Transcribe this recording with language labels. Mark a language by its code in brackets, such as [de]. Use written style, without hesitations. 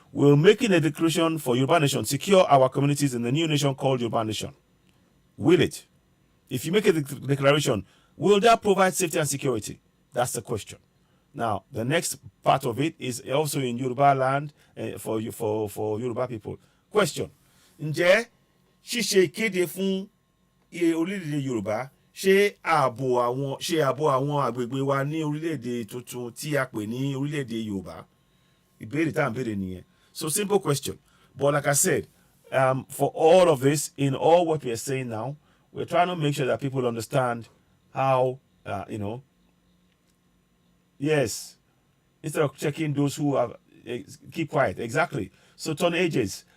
[en] We're making a declaration for Yoruba Nation, secure our communities in the new nation called Yoruba Nation. Will it? If you make a declaration, will that provide safety and security? That's the question. Now, the next part of it is also in Yoruba Land for Yoruba people. Question. [yo] Ǹjẹ́ ṣíṣe ìkéde fún orílẹ̀-èdè Yorùbá ṣe ààbò àwọn àgbègbè wa ní orílẹ̀-èdè tuntun tí a pè ní orílẹ̀-èdè Yorùbá. Ìbéèrè tá à ń béèrè nìyẹn. [en] So simple question. But like I said, for all of this, in all what we are saying now, we're trying to make sure that people understand how, yes, instead of checking those who have, keep quiet. Exactly. So turn ages.